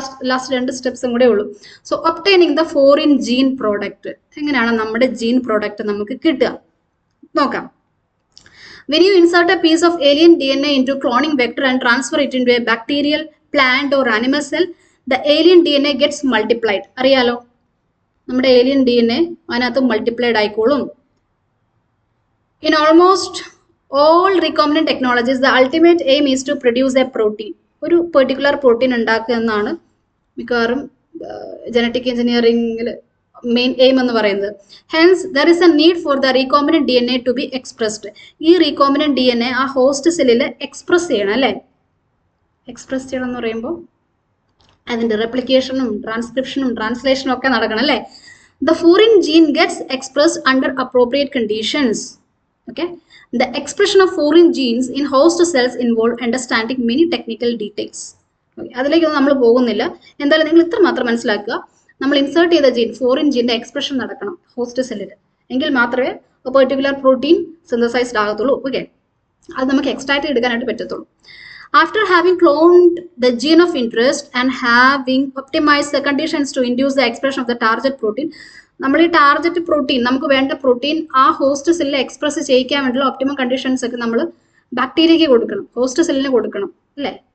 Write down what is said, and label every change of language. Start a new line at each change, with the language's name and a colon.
Malayalam: Last 2 സ്റ്റെപ്സും കൂടെ ഉള്ളൂ.
English: so obtaining the foreign gene product,
Malayalam: എങ്ങനെയാണ് നമ്മുടെ ജീൻ പ്രോഡക്റ്റ് നമുക്ക് കിട്ടുക നോക്കാം.
English: When you insert a piece of alien DNA into cloning vector and transfer it into a bacterial, plant or animal cell, the alien DNA gets multiplied.
Malayalam: അറിയാലോ, നമ്മുടെ alien DNA അതിനകത്ത് multiplied ആയിക്കോളും.
English: In almost all recombinant technologies, the ultimate aim is to produce a protein.
Malayalam: ഒരു particular protein ഉണ്ടാക്കുക എന്നാണ് മിക്കവാറും genetic എഞ്ചിനീയറിംഗിൽ main aim എന്ന് പറയുന്നത്.
English: Hence there is a need for the recombinant DNA to be expressed.
Malayalam: ഈ recombinant DNA ആ host സെല്ലിൽ എക്സ്പ്രസ് ചെയ്യണം അല്ലേ. എക്സ്പ്രസ് ചെയ്യണം എന്ന് പറയുമ്പോൾ അതിൻ്റെ റെപ്ലിക്കേഷനും ട്രാൻസ്ക്രിപ്ഷനും ട്രാൻസ്ലേഷനും ഒക്കെ നടക്കണം അല്ലേ.
English: The foreign gene gets expressed under appropriate conditions. Okay, the expression of foreign genes in host cells involve understanding many technical details.
Malayalam: അതിലേക്കൊന്നും നമ്മൾ പോകുന്നില്ല. എന്തായാലും നിങ്ങൾ ഇത്ര മാത്രം മനസ്സിലാക്കുക, നമ്മൾ ഇൻസേർട്ട് ചെയ്ത ജീൻ, ഫോറിൻ ജീൻ്റെ എക്സ്പ്രഷൻ നടക്കണം ഹോസ്റ്റ് സെല്ലിൽ, എങ്കിൽ മാത്രമേ പെർട്ടിക്കുലർ പ്രോട്ടീൻ സിന്തസൈസ്ഡ് ആകത്തുള്ളൂ. ഓക്കെ, അത് നമുക്ക് എക്സ്ട്രാക്ട് എടുക്കാനായിട്ട് പറ്റത്തുള്ളൂ.
English: After having cloned the gene of interest and having optimized the conditions to induce the expression of the target protein,
Malayalam: നമ്മൾ ഈ ടാർഗറ്റ് പ്രോട്ടീൻ, നമുക്ക് വേണ്ട പ്രോട്ടീൻ ആ ഹോസ്റ്റ് സെല്ലിൽ എക്സ്പ്രസ് ചെയ്യിക്കാൻ വേണ്ടിയുള്ള ഒപ്റ്റിമം കണ്ടീഷൻസ് ഒക്കെ നമ്മൾ ബാക്ടീരിയയ്ക്ക് കൊടുക്കണം, ഹോസ്റ്റ് സെല്ലിന് കൊടുക്കണം അല്ലേ.